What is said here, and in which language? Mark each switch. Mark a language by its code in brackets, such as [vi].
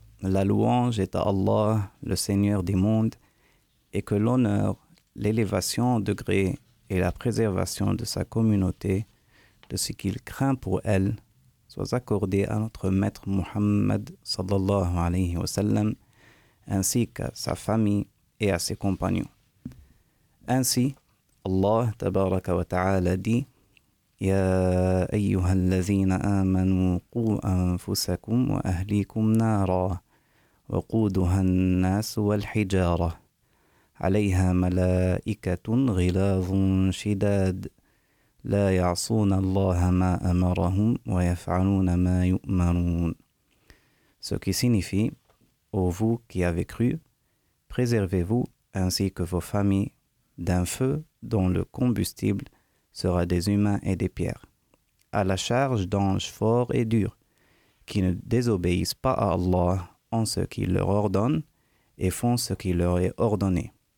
[fr] La louange est à Allah, le Seigneur des mondes, et que l'honneur, l'élévation au degré et la préservation de sa communauté, de ce qu'il craint pour elle, soit accordé à notre maître Muhammad [ar] sallallahu alayhi wa sallam, [fr] ainsi qu'à sa famille et à ses compagnons. Ainsi, Allah tabaraka wa ta'ala dit: [ar] يا أيها الذين آمنوا قوا أنفسكم وأهليكم نارا وقودها الناس والحجارة عليها ملائكة غلاظ شداد لا يعصون الله ما أمرهم ويفعلون ما يؤمرون. [fr] Ce qui signifie: ô vous qui avez cru, préservez-vous ainsi que vos familles d'un feu dont le combustible sera des humains et des pierres, à la charge d'anges forts et durs, qui ne désobéissent pas à Allah en ce qu'il leur ordonne et font ce qu'il leur est ordonné.